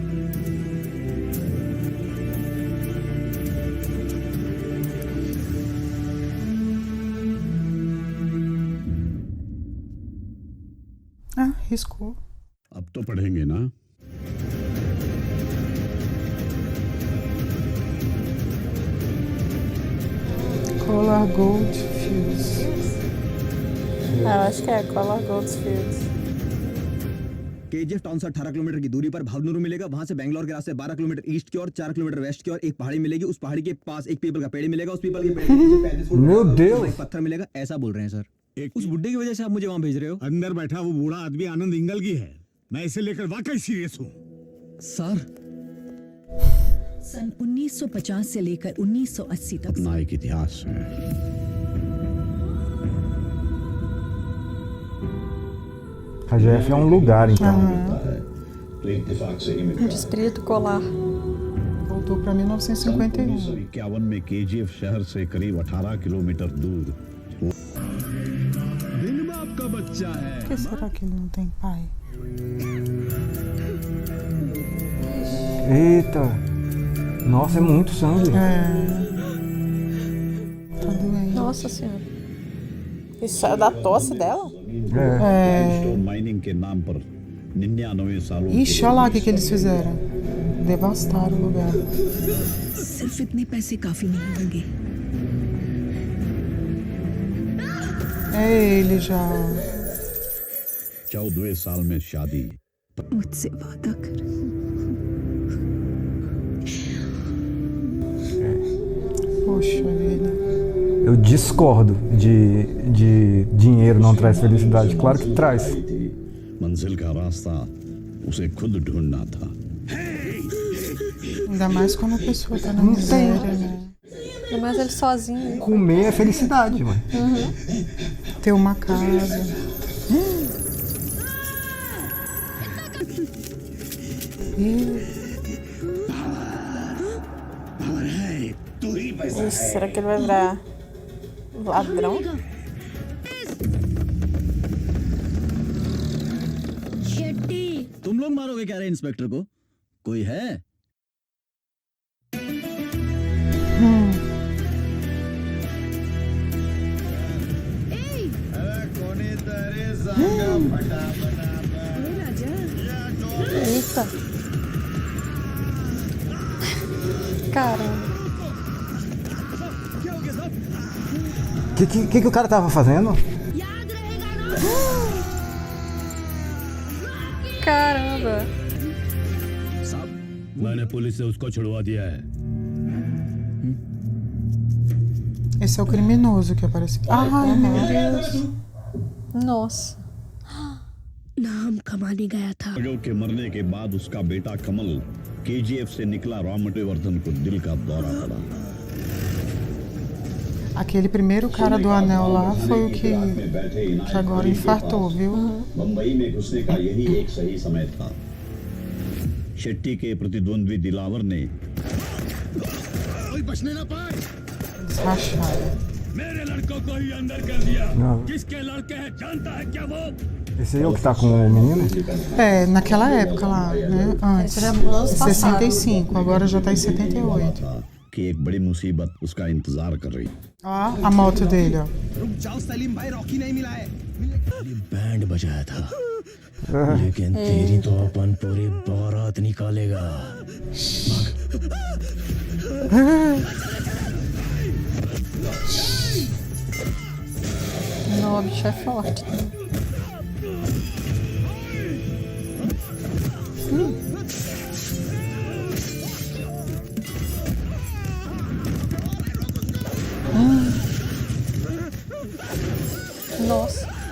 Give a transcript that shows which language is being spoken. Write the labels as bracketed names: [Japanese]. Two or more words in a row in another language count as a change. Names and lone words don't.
[Portuguese] Riscou. [Hindi] अब तो पढ़ेंगे ना. [Portuguese] Color Gold Fields. Eu acho que é Color Goldfields. [Hindi] केजीएफ टाउन से 18 किलोमीटर की दूरी पर भावनुरु मिलेगा. वहां से बैंगलोर के रास्ते 12 किलोमीटर ईस्ट की ओर, 4 किलोमीटर वेस्ट की ओर एक पहाड़ी मिलेगी. उस पहाड़ी के पास एक पीपल का पेड़ मिलेगा. उस पीपल के पेड़ के नीचे 35 फुट [Portuguese] Meu Deus! [Hindi] एक पत्थर मिलेगा. ऐसा बोल रहे हैं सर. एक उस बुड्ढे की वजह से आप मुझे वहां भेज रहे हो अंदर बैठा वो बूढ़ा आदमी आनंद इंगलगी है. मैं इसे लेकर वाकई सीरियस हूँ. सर. सन 1950 से लेकर 1980 तक अपना एक इतिहास है. [Portuguese] KGF é um lugar, então. Distrito Colar. Voltou para 1951. [Hindi] 1951 में केजीएफ शहर से करीब 18 किलोमीटर दूर. दिन बाप का बच्चा है. [Portuguese] Por que será que ele não tem pai? Eita! Nossa, é muito sangue. Tá doente. Nossa senhora. Isso é da tosse dela? É. [English] stone mining [Hindi] के नाम पर 99 सालों [Portuguese] Ixi, olha lá o que eles fizeram. Devastaram o lugar. [Hindi] सिर्फ इतने पैसे काफी नहीं होंगे। [Portuguese] É ele já. [Hindi] 14वें साल में शादी। मुझसे वादा कर। [Portuguese] Poxa vida. Eu discordo de dinheiro não traz felicidade. Claro que traz. [Hindi] मंजिल का रास्ता उसे खुद ढूंढना था। [Portuguese] Ainda mais quando a pessoa tá na Não miséria, tem. né? Ainda mais ele sozinho. Comer é felicidade, mãe. Ter uma casa. Ixi, será que ele vai virar ladrão? [Hindi] तुम लोग मारोगे क्या रे इंस्पेक्टर को? कोई है? [Portuguese] Eita. Caramba. Que o cara tava fazendo? Caramba. [Hindi] मैंने पुलिस से उसको छुड़वा दिया है। [Portuguese] Esse é o criminoso que apareceu. Ai, meu Deus. Nossa. [Hindi] नाम कमाने गया था। अजय के मरने के बाद उसका बेटा कमल केजीएफ से निकला रामटेवर्धन को दिल का दौरा पड़ा। [Portuguese] Aquele primeiro cara do anel lá foi o que agora infartou, viu? [Hindi] मुंबई में घुसने का यही एक सही समय था। शेट्टी के प्रतिद्वंद्वी दिलावर ने कोई बचने ना पाए। [Portuguese] Eles racharam. [Hindi] मेरे लड़कों को ही अंदर कर दिया। [Portuguese] Não. [Hindi] किसके लड़के हैं जानता है क्या वो? [Portuguese] Esse aí é o que tá com o menino? É, naquela época lá, né? Antes. Esse era anos passados. 65, agora já tá em 78. [Hindi] था कि एक बड़ी मुसीबत उसका इंतजार कर रही। [Portuguese] Ó, a moto dele, ó. [Hindi] रुक जाओ सलीम भाई, रॉकी नहीं मिला है। बैंड बजाया था लेकिन तेरी तो अपन पूरी बारात निकालेगा। [Portuguese] Não, o bicho é forte. Nossa.